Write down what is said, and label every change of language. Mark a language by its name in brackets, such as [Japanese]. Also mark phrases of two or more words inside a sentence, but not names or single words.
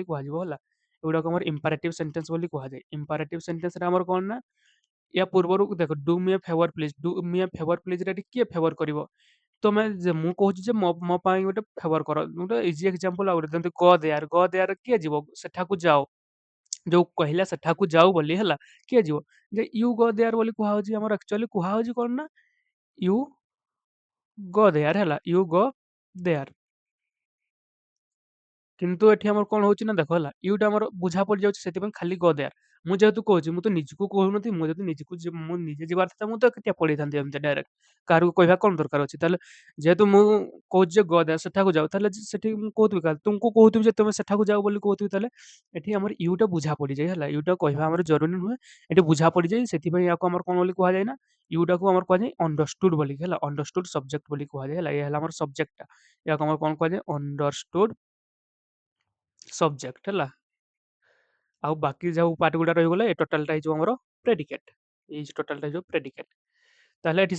[Odia] କୁହାଯିବ ହେଲା ଏଗୁଡ଼ାକ ଆମର [English] imperative sentence [Odia] ବୋଲି କୁହାଯାଏ [English] imperative sentenceରେ [Odia] ଆମର କଣ ନା ୟା ପୂର୍ବରୁ ଦେଖ [English] do me a favor please do me a favor pleaseରେ [Odia] ଏଠି କିଏ ଫେଭର କରିବ ତମେ ମୁଁ କହୁଛି ଯେ ମୋ ପାଇଁ ଗୋଟେ ଫେଭର କର ଗୋଟେ [English] easy example [Odia] ଆଉ ଗୋଟେ ଯେମିତି [English] go there [Odia] କିଏ ଯିବ ସେଠାକୁ ଯାଅ ଯୋଉ କହିଲା ସେଠାକୁ ଯାଉ ବୋଲି ହେଲା କିଏ ଯିବ ଯେ [English] you go there [Odia] ବୋଲି କୁହାହଉଛି ଆମର ଆକ୍ଚୁଆଲି କୁହାହଉଛି କଣ ନା [English] you go there [Odia] ହେଲା [English] you go there [Odia] କିନ୍ତୁ ଏଠି ଆମର କଣ ହଉଛି ନା ଦେଖ ହେଲା ୟୁଟା ଆମର ବୁଝା ପଡିଯାଉଛି ସେଥିପାଇଁ ଖାଲି [English] go there [Odia] ମୁଁ ଯେହେତୁ କହୁଛି ମୁଁ ତ ନିଜକୁ କହୁନଥିଲି ମୁଁ ଯଦି ନିଜକୁ ମୁଁ ନିଜେ ଯିବାର ଥିଲା ମୁଁ ତ କେতিয়া ପଳେଇଥାନ୍ତି ଏମିତି ଡାଇରେକ୍ଟ କାହାକୁ କହିବା କଣ ଦରକାର ଅଛି ତାହେଲେ ଯେହେତୁ ମୁଁ କହୁଛି ଯେ [English] go there [Odia] ସେଠାକୁ ଯାଉ ତାହେଲେ ସେଠି ମୁଁ କହୁଥିବି କାହା ତୁମକୁ କହୁଥିବି ଯେ ତମେ ସେଠାକୁ ଯାଉ ବୋଲି କହୁଥିବି ତାହେଲେ ଏଠି ଆମର ୟୁଟା ବୁଝା ପଡିଯାଏ ହେଲା ୟୁଟା କହିବା ଆମର ଜରୁରୀ ନୁହେଁ ଏଠି ବୁଝା ପଡିଯାଏ ସେଥିପାଇଁ ୟାକୁ ଆମର କଣ ବୋଲି କୁହାଯାଏ ନା ୟୁଟାକୁ ଆମର କୁହାଯାଏ ଅଣ୍ଡରଷ୍ଟୁଡ ବୋଲି ହେଲା [English] understood subject [Odia] ବୋଲି କୁହାଯାଏ ହେଲା ଏହା ହେଲା ଆମର ସବଜେକ୍ଟଟା ୟାକୁ ଆମର କଣ କୁହାଯାଏ [English] understood subject [Odia] ହେଲା ଆଉ ବାକି ଯୋଉ ପାର୍ଟ ଗୁଡ଼ା ରହିଗଲା ଏ ଟୋଟାଲଟା ହେଇଯିବ ଆମର ପ୍ରେଡିକେଟ ଏଇ ଟୋଟାଲଟା ହେଇଯିବ ପ୍ରେଡିକେଟ ତାହେଲେ ଏଠି